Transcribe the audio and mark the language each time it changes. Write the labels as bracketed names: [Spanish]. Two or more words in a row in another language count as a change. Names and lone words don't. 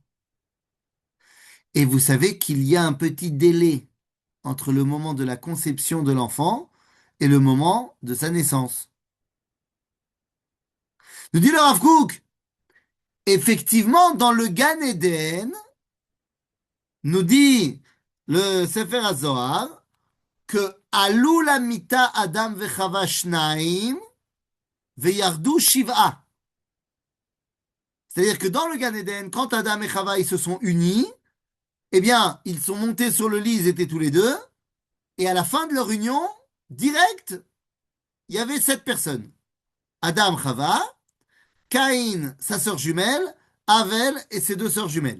[French] Et vous savez qu'il y a un petit délai entre le moment de la conception de l'enfant et le moment de sa naissance. Nous dit le Rav Kook, effectivement, dans le Gan Eden, nous dit le Sefer HaZohar, que [Hebrew] עלו למטה אדם וחוה שנים וירדו שבעה. [French] C'est-à-dire que dans le Gan Eden, quand Adam et Chava ils se sont unis, eh bien, ils sont montés sur le lit, ils étaient tous les deux, et à la fin de leur union, direct, il y avait 7 personnes. Adam, Chava, Caïn, sa sœur jumelle, Avel et ses 2 sœurs jumelles.